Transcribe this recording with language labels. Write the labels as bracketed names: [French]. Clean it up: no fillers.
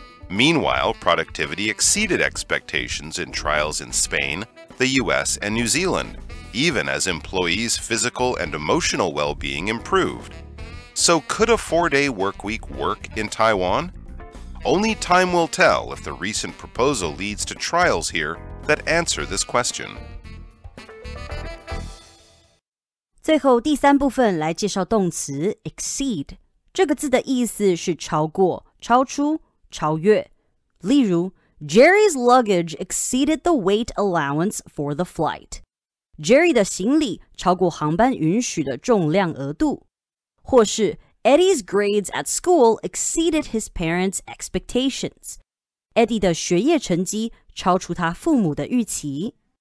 [English] Meanwhile, productivity exceeded expectations in trials in Spain, the US, and New Zealand, even as employees' physical and emotional well-being improved. So could a 4-day workweek work in Taiwan? Only time will tell if the recent proposal leads to trials here that answer this question. [Chinese] 最后第三部分来介绍动词 exceed， 这个字的意思是超过、超出、超越。 [English] 例如 Jerry's luggage exceeded the weight allowance for the flight. [Chinese] Jerry 的行李超过航班允许的重量额度。 [English] 或是 Eddie's grades at school exceeded his parents' expectations. [Chinese] Eddie 的学业成绩超出他父母的预期。